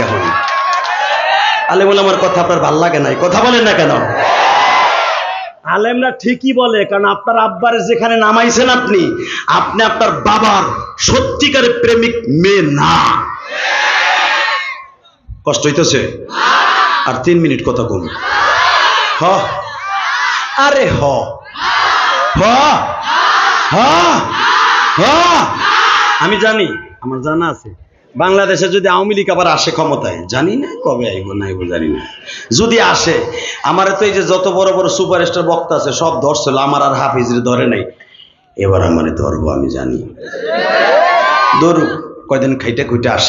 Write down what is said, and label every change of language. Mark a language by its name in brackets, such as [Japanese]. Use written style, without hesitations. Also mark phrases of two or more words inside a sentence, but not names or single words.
[Bangla] এখন আলেমুল আমার কথা আপনার ভাল লাগে নাই, কথা বলেন না কেন? আলেমরা ঠিকই বলে, কারণ আপনার আব্বারে যেখানে নামাইছেন আপনি আপনার বাবার সত্যিকারের প্রেমিক মেয়ে না। কষ্ট হইতেছে? আর 3 মিনিট কথা কম। হ আরে হ হ হ হ আমি জানি, আমার জানা আছে, বাংলাদেশে যদি আওয়ামী লীগ আবার আসে ক্ষমতায়, জানি না কবে আইব না আইব, জানি না। যদি আসে, আমার তো এই যে যত বড় বড় সুপারস্টার বক্তা আছে সব ধরছিল, আমার আর হাফিজরে ধরে নাই। এবার আমারে ধরবো, আমি জানি। ধরুক, কয়দিন খাইতে খুঁটে আসি।